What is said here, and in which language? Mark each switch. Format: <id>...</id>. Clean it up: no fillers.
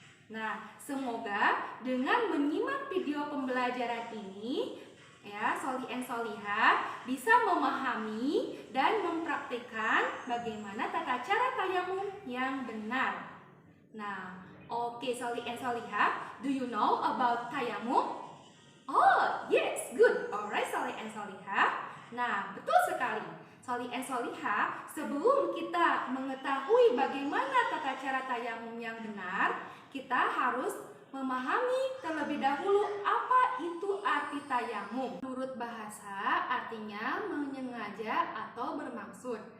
<id>Nah, semoga dengan menyimak video pembelajaran ini, ya, Soli and Soliha bisa memahami dan mempraktikkan bagaimana tata cara tayamum yang benar.</id> <en>Nah, oke Soli and Soliha, do you know about tayamum? Oh, yes, good. Alright, Soli and Soliha.</en> <id>Nah, betul sekali. Soli and Soliha, sebelum kita mengetahui bagaimana tata cara tayamum yang benar, kita harus memahami terlebih dahulu apa itu arti tayamum. Menurut bahasa, artinya menyengaja atau bermaksud.</id>